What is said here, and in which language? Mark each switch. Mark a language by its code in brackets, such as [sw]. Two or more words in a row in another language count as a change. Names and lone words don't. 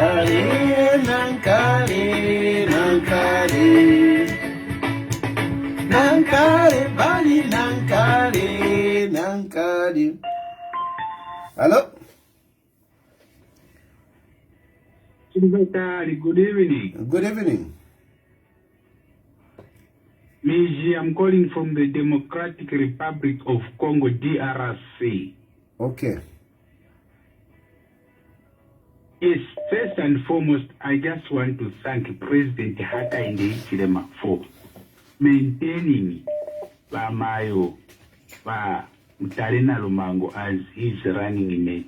[en] Nankali, Nankale, bali nankale, nankale. Hello? ChiluFya Tayali, good evening. Good evening. Miji, I'm calling from the Democratic Republic of Congo, DRC. Okay. Yes, first and foremost, I just want to thank President Hakainde Hichilema for maintaining Bamayo Ba Mtalena Lumango as his running mate.